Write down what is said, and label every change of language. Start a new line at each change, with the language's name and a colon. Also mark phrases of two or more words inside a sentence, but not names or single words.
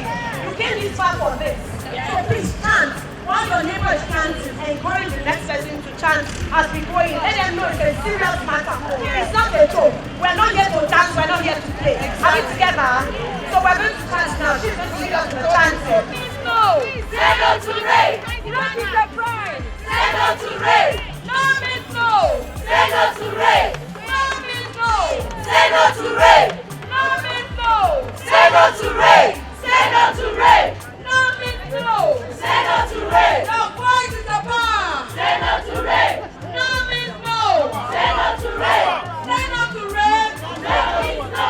English: You came this far for this. So please chant. While your neighbor is chanting, encourage the next person to chant as we go in. Let them know it's a serious matter. It's not a joke. We're not here to dance. We're not here to play. Are we together? So we're going to chant now. She's going to lead us to the chant. No! Say no to rape! That is the crime! Say no to rape! No means no! Say no to rape! No means no! Say no to rape! No means no! Say no to rape! Say no to rape! No means no! Say no to rape! No voice is a bar! Say no to rape! No means no! Say no to rape! Say no to rape! No means